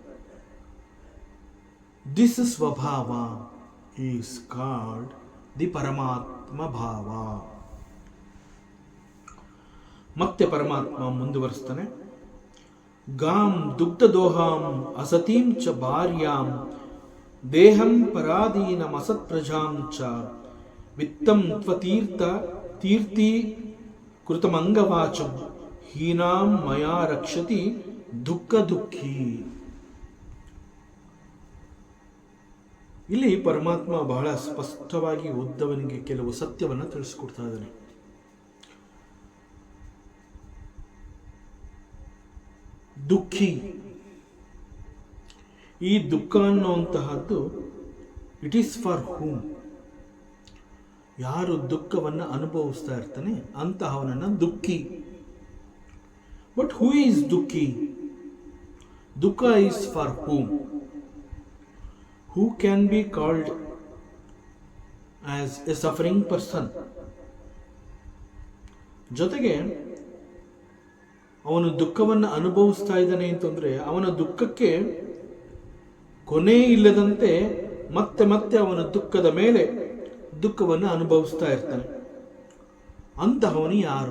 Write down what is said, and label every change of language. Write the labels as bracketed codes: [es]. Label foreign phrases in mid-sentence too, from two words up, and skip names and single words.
[en] This svabhava is called the [kn] ಪರಮಾತ್ಮ ಭಾವ. ಮತ್ತೆ ಪರಮಾತ್ಮ ಮುಂದುವರಿಸ್ತಾನೆ. [sa] ಗಾಂ ದುಗ್ಧದೋಹಾಂ ಅಸತೀಂ ಚ ಭಾರ್ಯಾಂ ದೇಹಂ ಪರಾಧೀನಂ ಅಸತ್ ಪ್ರಜಾಂ ಚ ವಿತ್ತಂ ತೀರ್ಥಿ ಕೃತಮಂಗವಾಚಂ ಹೀನಾಂ ಮಯಾ ರಕ್ಷತಿ ದುಃಖಿ. [kn] ಇಲ್ಲಿ ಪರಮಾತ್ಮ ಬಹಳ ಸ್ಪಷ್ಟವಾಗಿ ಉದ್ಧವನಿಗೆ ಕೆಲವು ಸತ್ಯವನ್ನು ತಿಳಿಸಿಕೊಡ್ತಾ ಇದ್ದಾನೆ. ದುಃಖಿ, ಈ ದುಃಖ ಅನ್ನುವಂತಹದ್ದು [en] it is for whom, [kn] ಯಾರು ದುಃಖವನ್ನು ಅನುಭವಿಸ್ತಾ ಇರ್ತಾನೆ ಅಂತಹವನನ್ನು ದುಃಖಿ. [en] But who is ದುಃಖಿ? ದುಃಖ is for whom? Who can be called as a suffering person? [kn] ಜೊತೆಗೆ ಅವನು ದುಃಖವನ್ನು ಅನುಭವಿಸ್ತಾ ಇದ್ದಾನೆ ಅಂತಂದ್ರೆ ಅವನ ದುಃಖಕ್ಕೆ ಕೊನೆ ಇಲ್ಲದಂತೆ ಮತ್ತೆ ಮತ್ತೆ ಅವನ ದುಃಖದ ಮೇಲೆ ದುಃಖವನ್ನು ಅನುಭವಿಸ್ತಾ ಇರ್ತಾನೆ. ಅಂತಹವನು ಯಾರು?